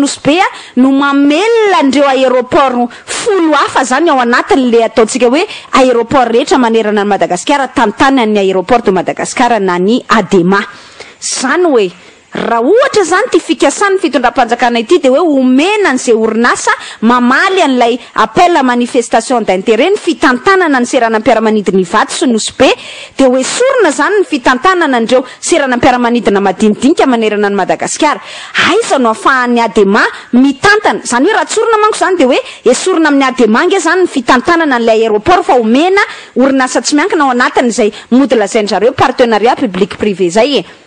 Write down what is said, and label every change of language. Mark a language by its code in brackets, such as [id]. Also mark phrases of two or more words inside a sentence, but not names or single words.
[mg] Nousbe no mamelona andreo aéroport folo hafa zany ao anatin'le ataontsika hoe aéroport rehetra manerana ny Madagasikara tantany ny aéroport de Madagascar na ny Adema zany hoe raha ohatra zany ty fikasany fitondram-panjakana ity de hoe omena an'izay orinasa mamaly an'ilay appel [fr] à manifestation d'intérêt [mg] ny fitantanana ny seranam-piaramanidina Ivato sy Nousbe de hoe sorona zany ny fitantanana andreo seranam-piaramanidina madinidinika manerana ny Madagasikara aiza no afahan'ny Adema mitantana zany hoe raha tsorona manko zany de hoe esorona amin'ny Adema nge zany ny fitantanana an'ilay aéroport fa omena orinasa tsy miankina ao anatin'izay mody lazain'zareo [fr] partenariat public privé [mg] zay